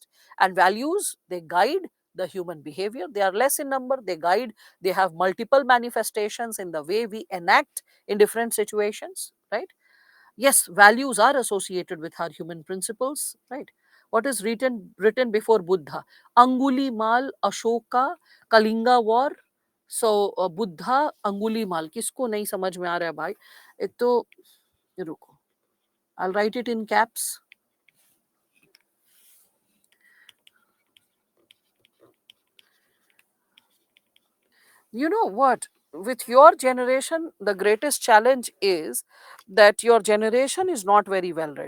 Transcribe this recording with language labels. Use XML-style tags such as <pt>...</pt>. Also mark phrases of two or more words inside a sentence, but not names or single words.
<en>And values, they guide the human behavior. They are less in number, they guide, they have multiple manifestations in the way we enact in different situations, right? Yes, values are associated with our human principles, right? What is written before Buddha? Anguli Mal, Ashoka, Kalinga War. So Buddha, Anguli Mal.</en> <hi>किसको नहीं समझ में आ रहा है भाई? ये तो रुको.</hi> <en>I'll write it in caps. You know what? With your generation, the greatest challenge is that your generation is not very well read.</en>